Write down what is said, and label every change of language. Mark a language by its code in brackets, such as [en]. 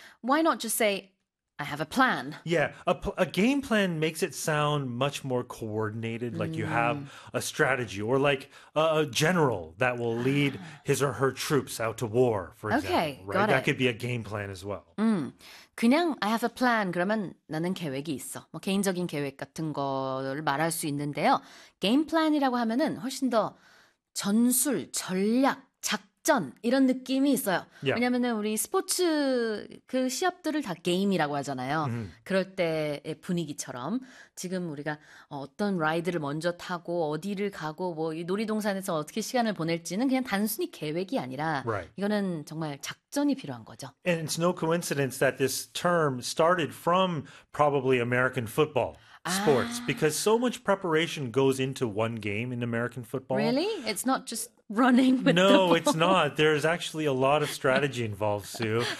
[en] Why not just say, I have a plan? Yeah, a game plan makes it sound much more coordinated, like you have a strategy or like a general that will lead his or her troops out to war, for example. Okay, right? That could be a game plan as well. [ko] Mm. 그냥 [en] I have a plan [ko] 그러면 나는 계획이 있어. 뭐 개인적인 계획 같은 거를 말할 수 있는데요. Game plan이라고 하면은 훨씬 더 전술, 전략, 작전 이런 느낌이 있어요. [en] Yeah. [ko] 왜냐면은 우리 스포츠 그 시합들을 다 게임이라고 하잖아요. Mm-hmm. 그럴 때의 분위기처럼 지금 우리가 어떤 라이드를 먼저 타고 어디를 가고 뭐 이 놀이동산에서 어떻게 시간을 보낼지는 그냥 단순히 계획이 아니라 [en] right. [ko] 이거는 정말 작 [en] And it's no coincidence that this term started from probably American football sports because so much preparation goes into one game in American football. Really? It's not just running with no, the ball. No, it's not. There's actually a lot of strategy involved, Sue.